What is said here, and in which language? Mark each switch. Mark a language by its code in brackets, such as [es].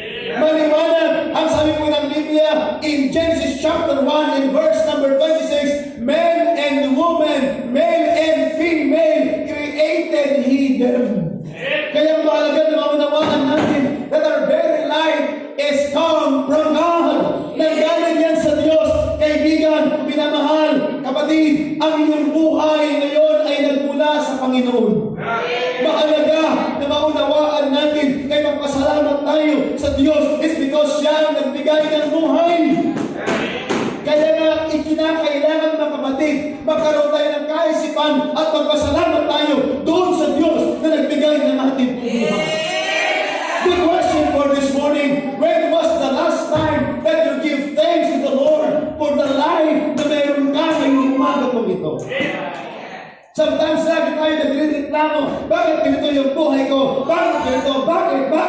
[tl] Maliwanag ang sabi po ng Biblia [en] in Genesis chapter 1 in verse number 26, man and woman, male and female, created He them. [tl] Kaya mahalaga na maunawaan natin [en] that our very life is come from God. [tl] Nanggaling yan sa Diyos. Kaibigan, pinamahal, kapatid, ang iyong buhay ngayon ay nagmula sa Panginoon. Mahalaga na maunawaan natin kaya magpasalamat tayo sa Diyos is because siya ang nagbigay ng buhay. Kaya nga, ikinakailangan mga kapatid, magkaroon tayo ng kaisipan at magpasalamat tayo doon sa Diyos na nagbigay ng ating buhay. [en] The question for this morning, when was the last time that you give thanks to the Lord for the life [tl] na meron ka ngayong umaga pong ito? Sometimes lagi tayo nagre-reklamo, bakit ganito yung buhay ko? Bakit ganito? Bakit?